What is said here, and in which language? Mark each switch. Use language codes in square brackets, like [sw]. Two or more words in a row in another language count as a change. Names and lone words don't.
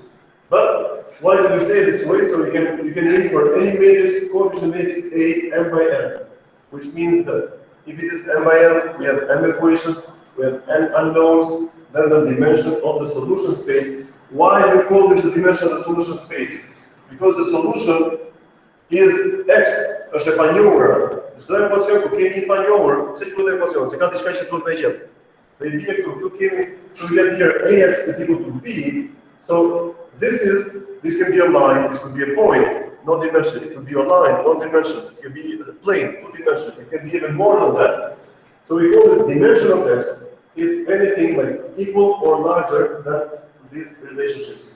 [en] But why did we say this way? So you can read for any matrix, coefficient matrix A, m by n, which means that if it is m by n, we have m equations, we have n unknowns, then the dimension of the solution space. Why do we call this the dimension of the solution space? Because the solution is x, [sq] është e panjohura. Çdo ekuacion ku kemi një panjohur, pse quhet ekuacion? Se ka diçka që duhet me gjetë. Dhe bie këtu kemi, [en] so we get here ax is equal to b. So this can be a line, this could be a point. no dimension. It could be a line, one dimension. It could be a plane, two dimension. It can be even more than that. So we call it dimension of x. It's anything like equal or larger than these relationships.